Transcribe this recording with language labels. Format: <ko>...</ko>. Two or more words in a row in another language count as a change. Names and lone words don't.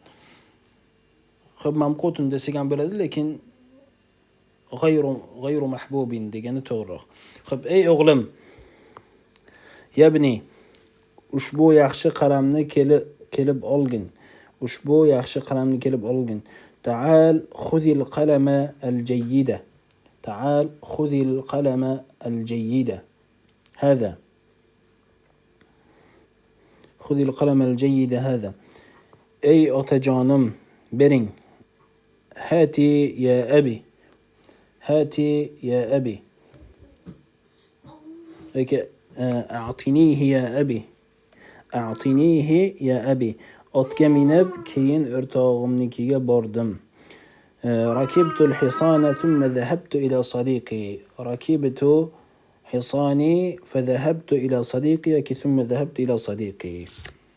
<uz>Xo'p, mamqutun desak ham bo'ladi, lekin</uz> <ar>غير محبوب</ar> <uz>degani to'g'riroq. Xo'p, ey o'g'lim, yabni, ushbu yaxshi qalamni kelib olgin. Ushbu yaxshi qalamni kelib olgin.</uz> <ar>تعال خذ القلم الجيد. تعال خذ القلم الجيد. Hada. خذ القلم الجيد هذا.</ar> <uz>Ey otajonim, bering.</uz> <ar>هات يا أبي. هات يا أبي. أعطنيه يا أبي. أعطنيه يا أبي.</ar> <uz>Otga minib, keyin o'rtog'imnikiga bordim.</uz> <ar>ركبت الحصان ثم ذهبت إلى صديقي. ركبت حصاني فذهبت إلى صديقي ثم ذهبت إلى صديقي.</ar>